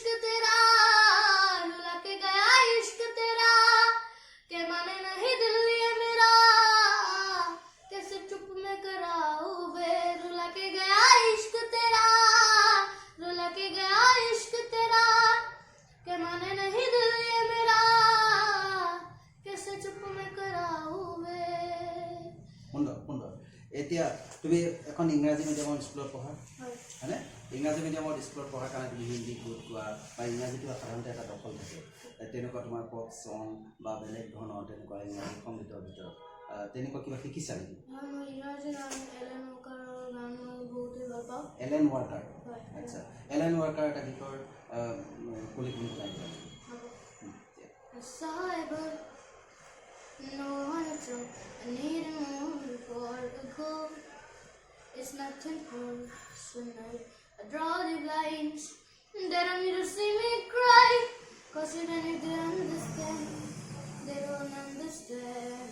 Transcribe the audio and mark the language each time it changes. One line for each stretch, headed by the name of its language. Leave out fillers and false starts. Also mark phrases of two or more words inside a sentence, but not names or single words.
Hindi: तेरा रुला के गया इश्क तेरा के माने नहीं दिल ये मेरा कैसे चुप में कराऊं वे रुला के गया इश्क तेरा रुला के गया इश्क तेरा के माने नहीं दिल ये मेरा कैसे चुप में कराऊं वे।
Assamese: সুন্দৰ। এতিয়া তুমি এখন ইংৰাজী মিডিয়ামৰ স্কুলত পঢ়া হয়নে? ইংৰাজী মিডিয়ামৰ স্কুলত পঢ়াৰ কাৰণে তুমি হিন্দী গীত গোৱা বা ইংৰাজীটো সাধাৰণতে এটা দখল থাকে, তেনেকুৱা তোমাৰ
English: pop song
Assamese: বা বেলেগ ধৰণৰ তেনেকুৱা ইংৰাজী সংগীতৰ ভিতৰত তেনেকুৱা কিবা শিকিছা নেকি? মই ইংৰাজী গান এলেন ৱাকাৰৰ গান মই বহুতেই ভাল পাওঁ। এলেন ৱাকাৰ, আচ্ছা। এলেন ৱাকাৰ এটা গীতৰ কলি তুমি বনাই দিবা।
English: Cyber, no I don't need more for a goal. It's nothing personal. I draw the blinds, they don't need to see me cry. 'Cause even if they understand, they don't understand.